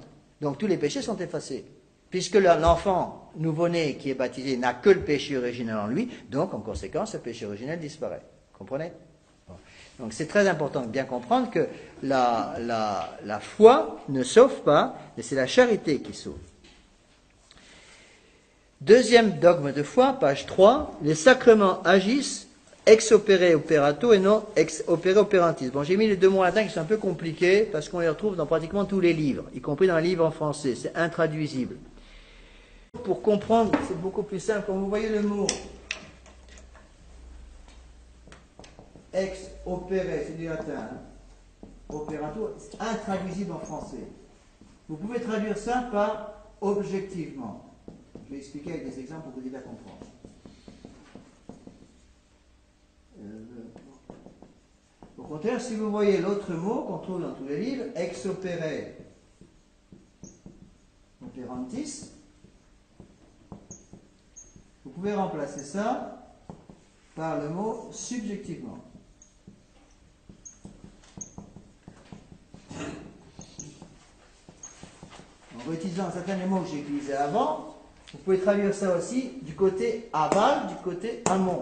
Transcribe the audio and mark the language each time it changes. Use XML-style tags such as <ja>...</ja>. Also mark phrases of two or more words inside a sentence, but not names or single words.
<fr>Donc tous les péchés sont effacés. Puisque l'enfant nouveau-né qui est baptisé n'a que le péché originel en lui, donc en conséquence, le péché originel disparaît. Comprenez? Bon. Donc c'est très important de bien comprendre que la foi ne sauve pas, mais c'est la charité qui sauve. Deuxième dogme de foi, page 3, les sacrements agissent</fr> <la>ex opere operato et non ex opere operantis.</la> <fr>Bon, j'ai mis les deux mots latins qui sont un peu compliqués parce qu'on les retrouve dans pratiquement tous les livres, y compris dans les livres en français. C'est intraduisible. Pour comprendre, c'est beaucoup plus simple. Quand vous voyez le mot</fr> <la>ex opere,</la> <fr>c'est du latin, operato, c'est intraduisible en français. Vous pouvez traduire ça par objectivement. Je vais expliquer avec des exemples pour vous aider à comprendre. Au contraire, si vous voyez l'autre mot qu'on trouve dans tous les livres,</fr> <la>ex opere operantis,</la> <fr>vous pouvez remplacer ça par le mot subjectivement. En réutilisant certains des mots que j'ai utilisés avant, vous pouvez traduire ça aussi du côté aval, du côté amont.</fr>